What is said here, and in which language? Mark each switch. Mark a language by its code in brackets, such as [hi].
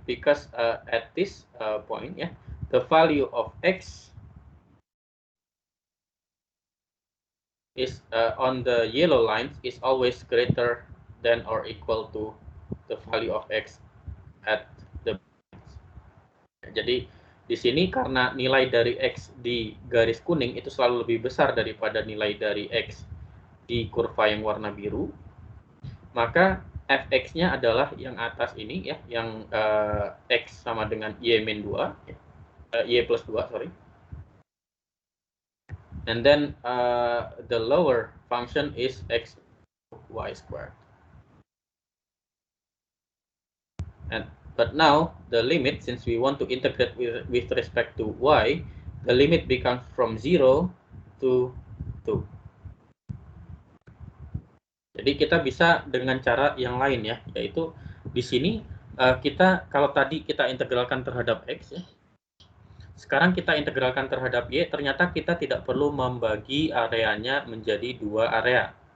[en] Because at this point, the value of x is on the yellow lines is always greater than or equal to the value of x at the lines. [id] Jadi di sini karena nilai dari x di garis kuning itu selalu lebih besar daripada nilai dari x di kurva yang warna biru, maka fx-nya adalah yang atas ini ya, yang x sama dengan y-2, y plus 2, sorry. [en] And then the lower function is x y squared. But now the limit, since we want to integrate with respect to y, the limit becomes from 0 to 2. [id] Jadi kita bisa dengan cara yang lain ya, yaitu di sini kita kalau tadi kita integralkan terhadap x ya, sekarang kita integralkan terhadap y, ternyata kita tidak perlu membagi areanya menjadi dua area.